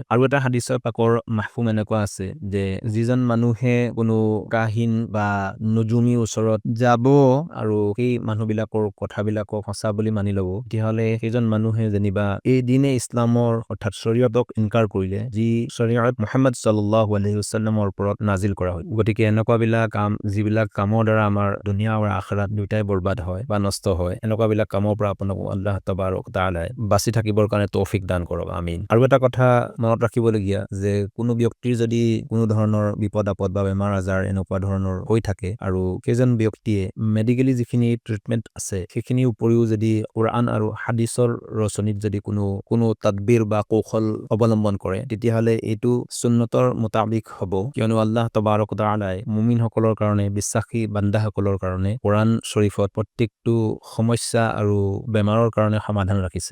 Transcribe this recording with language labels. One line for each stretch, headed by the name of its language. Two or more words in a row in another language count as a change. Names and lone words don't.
Assamese: আৰু এটা হাদিসৰ পাকৰ মাহফুম এনেকুৱা আছে যে যিজন মানুহে কোনো কাহিন বা নুজুমি ওচৰত যাব আৰু সেই মানুহবিলাকৰ কথাবিলাকক সঁচা বুলি মানি ল'ব, তেতিয়াহ'লে সেইজন মানুহে যেনিবা এই দিনে ইছলামৰ অৰ্থাৎ শৰীয়তক ইনকাৰ কৰিলে, যি শৰীয়ত মুহাম্মদ
Arabic: صلى الله عليه وسلم
Assamese: ওপৰত নাজিল কৰা হয়। গতিকে এনেকুৱাবিলাক কাম যিবিলাক কামৰ দ্বাৰা আমাৰ দুনিয়া আৰু আখিৰাত দুটাই বৰবাদ হয় বা নষ্ট হয়, এনেকুৱাবিলাক কামৰ পৰা আপোনাক
Arabic: الله تبارك وتعالى
Assamese: বাচি থাকিবৰ কাৰণে তৌফিক দান কৰক, আমিন। আৰু এটা কথা মনত ৰাখিবলগীয়া যে কোনো ব্যক্তিৰ যদি কোনো ধৰণৰ বিপদ আপদ বা বেমাৰ আজাৰ এনেকুৱা ধৰণৰ হৈ থাকে আৰু সেইজন ব্যক্তিয়ে মেডিকেলি যিখিনি ট্ৰিটমেন্ট আছে সেইখিনিৰ উপৰিও যদি কোৰআন আৰু হাদিসৰ ৰচনীত যদি কোনো তাদবিৰ বা কৌশল অৱলম্বন কৰে, তেতিয়াহ'লে এইটো সুন্নতৰ মুতাবিক হ'ব, কিয়নো
Arabic: الله تبارك وتعالى
Assamese: মুমিনসকলৰ কাৰণে, বিশ্বাসী বান্দাসকলৰ কাৰণে কোৰআন শৰীফত প্ৰত্যেকটো সমস্যা আৰু বেমাৰৰ কাৰণে সমাধান ৰাখিছে।